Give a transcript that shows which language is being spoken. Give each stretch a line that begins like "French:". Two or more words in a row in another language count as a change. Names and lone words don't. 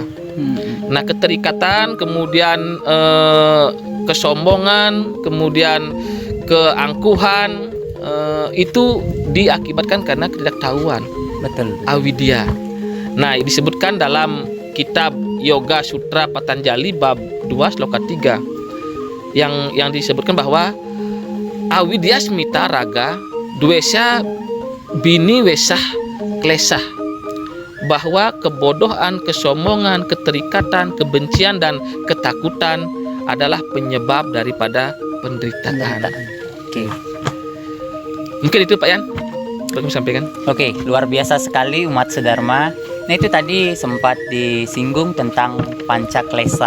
Indonesian: Nah, keterikatan, kemudian kesombongan, kemudian keangkuhan, itu diakibatkan karena ketidaktahuan. Betul. Awidya. Nah, disebutkan dalam kitab Yoga Sutra Patanjali bab 2 sloka 3 yang disebutkan bahwa
Sanskrit: अविद्या अस्मिता राग द्वेष अभि निवेशाः क्लेशाः,
Indonesian: bahwa kebodohan, kesombongan, keterikatan, kebencian dan ketakutan adalah penyebab daripada penderitaan. Oke. Mungkin itu Pak Yan perlu sampaikan. Oke, luar biasa sekali umat sedharma. Nah, itu tadi sempat disinggung tentang pancaklesa.